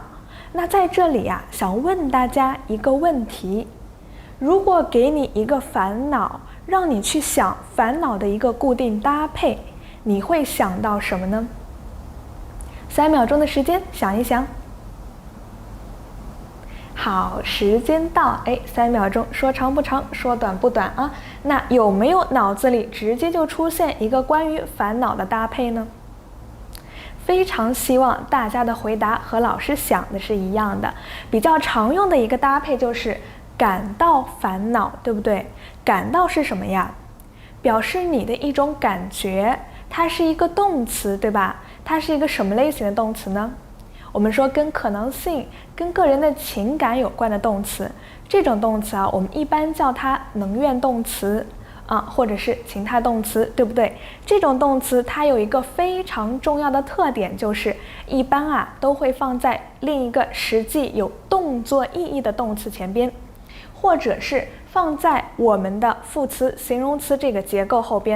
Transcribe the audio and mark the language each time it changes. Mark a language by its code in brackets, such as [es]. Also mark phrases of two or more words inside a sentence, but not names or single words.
[zh] 那在這裡想問大家一個問題，如果給你一個煩惱，讓你去想煩惱的一個固定搭配，你會想到什麼呢？3秒鐘的時間想一想。好，時間到，3秒鐘，說長不長，說短不短啊。那有沒有腦子裡直接就出現一個關於煩惱的搭配呢？非常希望大家的回答和老師想的是一樣的。比較常用的一個搭配就是感到煩惱，對不对？感到是什麼呀？表示你的一種感覺，它是一個動詞，对吧？它是一個什麼類型的動詞呢？我們說跟可能性、跟個人的情感有關的動詞，這種動詞我們一般叫它能怨動詞或者是情態動詞，對不對？這種動詞它有一個非常重要的特點，就是一般都會放在另一個實際有動作意義的動詞前邊，或者是放在我們的副詞、形容詞這個結構後邊。